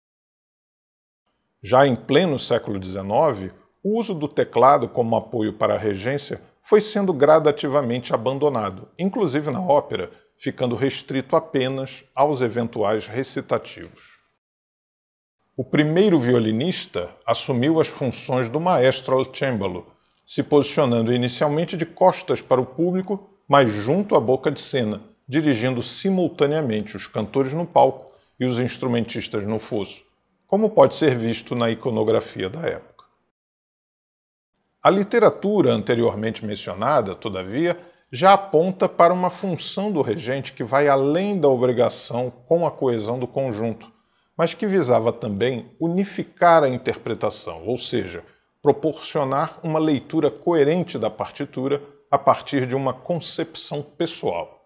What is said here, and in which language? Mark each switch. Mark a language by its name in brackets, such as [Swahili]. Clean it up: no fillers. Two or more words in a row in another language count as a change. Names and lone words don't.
[Portuguese] Já em pleno século XIX, o uso do teclado como apoio para a regência foi sendo gradativamente abandonado, inclusive na ópera, ficando restrito apenas aos eventuais recitativos. O primeiro violinista assumiu as funções do maestro [Italian] al cembalo, [Portuguese] se posicionando inicialmente de costas para o público, mas junto à boca de cena, dirigindo simultaneamente os cantores no palco e os instrumentistas no fosso, como pode ser visto na iconografia da época. A literatura anteriormente mencionada, todavia, já aponta para uma função do regente que vai além da obrigação com a coesão do conjunto, mas que visava também unificar a interpretação, ou seja, proporcionar uma leitura coerente da partitura a partir de uma concepção pessoal.